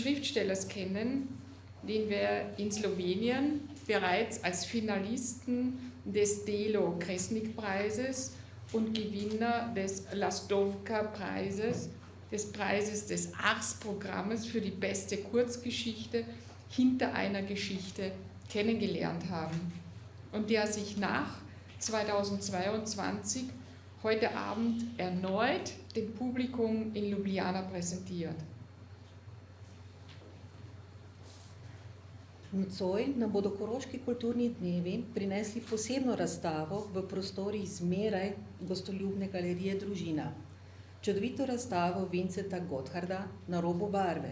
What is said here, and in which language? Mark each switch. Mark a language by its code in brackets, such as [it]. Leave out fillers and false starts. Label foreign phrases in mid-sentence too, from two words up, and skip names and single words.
[de] Schriftstellers kennen, den wir in Slowenien bereits als Finalisten des Delo Kresnik-Preises und Gewinner des Lastovka-Preises, des Preises des Ars-Programmes für die beste Kurzgeschichte hinter einer Geschichte kennengelernt haben und der sich nach 2022 heute Abend erneut dem Publikum in Ljubljana präsentiert. [sl] Nocoj nam bodo Koroški kulturni dnevi prinesli posebno razstavo v prostorih zmeraj gostoljubne galerije Družina. Čudovito razstavo Vincenta Gottharda Na robu barve.